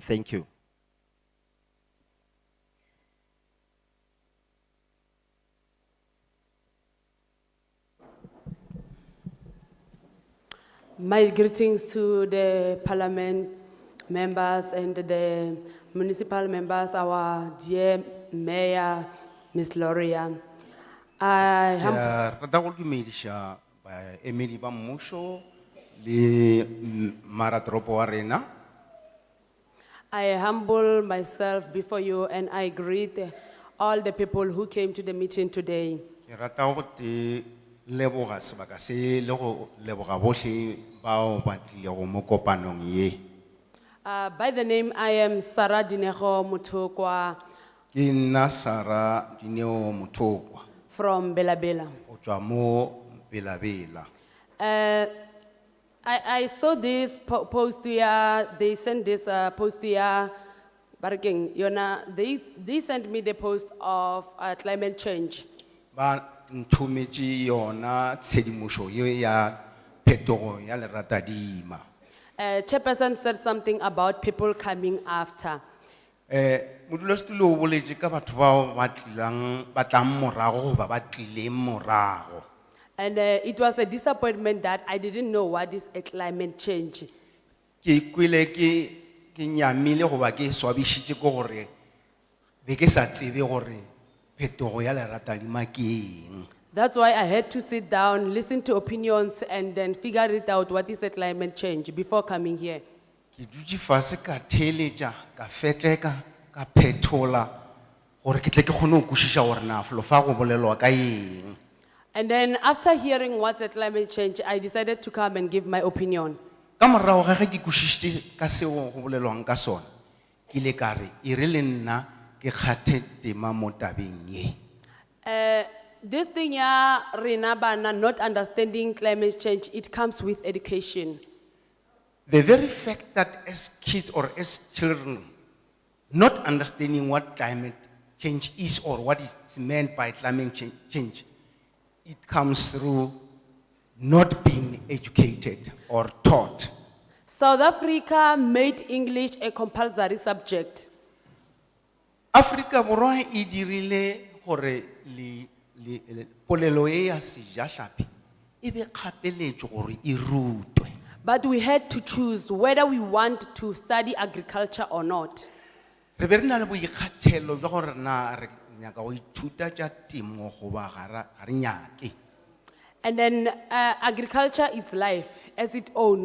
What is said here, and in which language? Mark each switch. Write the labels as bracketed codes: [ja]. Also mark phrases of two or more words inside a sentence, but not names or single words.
[en] Thank you. My greetings to the parliament members and the municipal members, our dear mayor, Ms. Gloria. I am [nso] Rata go dumedisha baemedi ba mmuso le maratropo wa rena. [en] I humble myself before you and I greet all the people who came to the meeting today. [nso] Ke rata go te leboga sebaka se le go leboga bohle bao ba tlilego mo kopanong ye. [en] By the name, I am Sarah Dinego Mutokwa [nso] Ke nna Sara Dineo Motokwa [en] from Bela Bela. [nso] go tswa mo Belabela. [en] I saw this post here, they sent this post here, Barking, they sent me the post of climate change. [nso] Ba nthumetše yona tshedimošo ye ya phetogo ya leratadima. [en] Chairperson said something about people coming after. [nso] Modulasetulo o boletše ka batho bao ba tlang morago goba ba tlileng morago. [en] And it was a disappointment that I didn't know what is a climate change. [nso] Ke kwele ke nyamile goba ke swabišitše ke gore be ke sa tsebe gore phetogo ya leratadima ke eng. [en] That's why I had to sit down, listen to opinions, and then figure it out what is the climate change before coming here. [nso] Ke dutse fase ka theeletša ka fetleka ka phetola gore ke tle ke kgone go kwešiša gore na felo fa go bolelwa ka eng. [en] And then after hearing what's the climate change, I decided to come and give my opinion. [nso] Ka morago ga ge ke kwešišitše ka seo go bolelwang ka sona ke ile ka re e re le nna ke kgathe tema mo tabeng ye. [en] This thing, yeah, [nso] rena bana [en] not understanding climate change, it comes with education. The very fact that as kids or as children not understanding what climate change is or what is meant by climate change, it comes through not being educated or taught. South Africa made English a compulsory subject. [nso] Africa borwa e dirile gore polelo e ya sejatlhapi e be kgapeletšo gore e rutwe. [en] But we had to choose whether we want to study agriculture or not. [nso] Re be re na le boikgathelo jwa gore na re nyaka go ithuta tša temo goba ga re nyake. [en] And then agriculture is life as its own.